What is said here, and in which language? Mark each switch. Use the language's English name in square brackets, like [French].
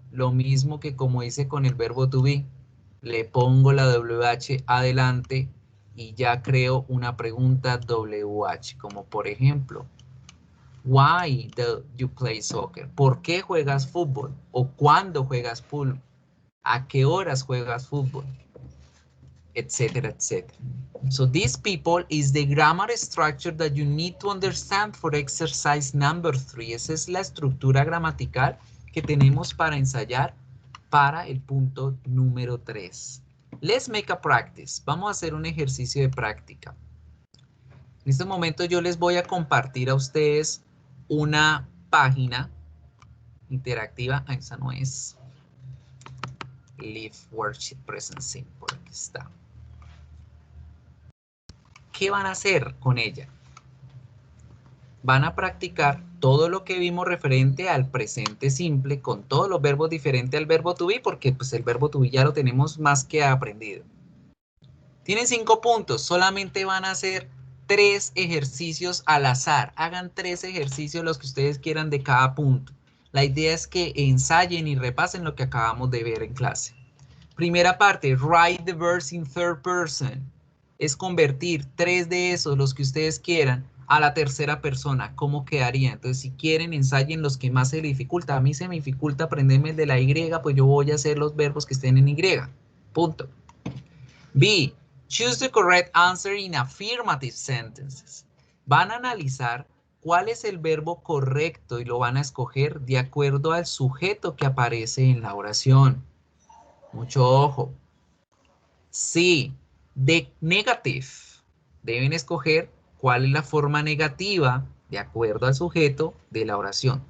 [Spanish] Lo mismo que como hice con el verbo to be. Le pongo la WH adelante y ya creo una pregunta WH, como por ejemplo, [English] why do you play soccer? [Spanish] ¿Por qué juegas fútbol? ¿O cuándo juegas fútbol? ¿A qué horas juegas fútbol? Etcétera, etcétera. [English] So this, people, is the grammar structure that you need to understand for exercise number 3. [Spanish] Esa es la estructura gramatical que tenemos para ensayar para el punto número 3. [English] Let's make a practice. [Spanish] Vamos a hacer un ejercicio de práctica. En este momento yo les voy a compartir a ustedes una página interactiva. Ah, esa no es. Live Worksheet Present Simple. Aquí está. ¿Qué van a hacer con ella? Van a practicar todo lo que vimos referente al presente simple con todos los verbos diferentes al verbo to be, porque pues el verbo to be ya lo tenemos más que aprendido. Tienen 5 puntos, solamente van a hacer 3 ejercicios al azar. Hagan 3 ejercicios los que ustedes quieran de cada punto. La idea es que ensayen y repasen lo que acabamos de ver en clase. Primera parte, [English] write the verbs in third person. [Spanish] Es convertir 3 de esos, los que ustedes quieran, a la tercera persona. ¿Cómo quedaría? Entonces, si quieren, ensayen los que más se les dificulta. A mí se me dificulta aprenderme el de la Y, pues yo voy a hacer los verbos que estén en Y. Punto. B. [English] Choose the correct answer in affirmative sentences. [Spanish] Van a analizar cuál es el verbo correcto y lo van a escoger de acuerdo al sujeto que aparece en la oración. Mucho ojo. C. [English] The negative. [Spanish] Deben escoger cuál es la forma negativa de acuerdo al sujeto de la oración.